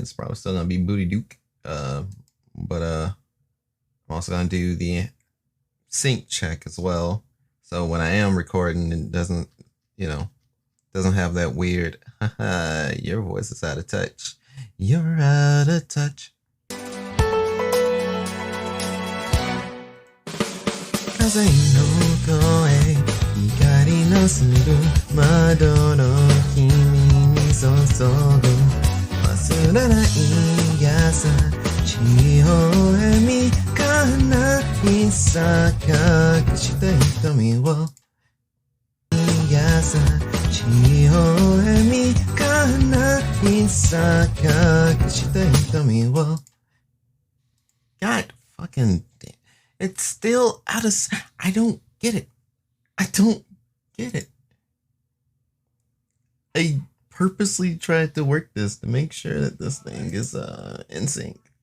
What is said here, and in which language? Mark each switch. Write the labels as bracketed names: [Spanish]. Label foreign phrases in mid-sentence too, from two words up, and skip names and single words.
[English] It's probably still gonna be Booty Duke. But I'm also gonna do the sync check as well. So when I am recording, it doesn't, doesn't have that weird, your voice is out of touch. You're out of touch. [Japanese] 風の声、光のする、窓の君に注ぐ、忘れない優しい微笑みかな いさか くした瞳を優しい微笑みかな いさか くした瞳を. [English] God fucking damn. It's still out of. I don't get it. I don't get it. I purposely tried to work this to make sure that this thing is in sync.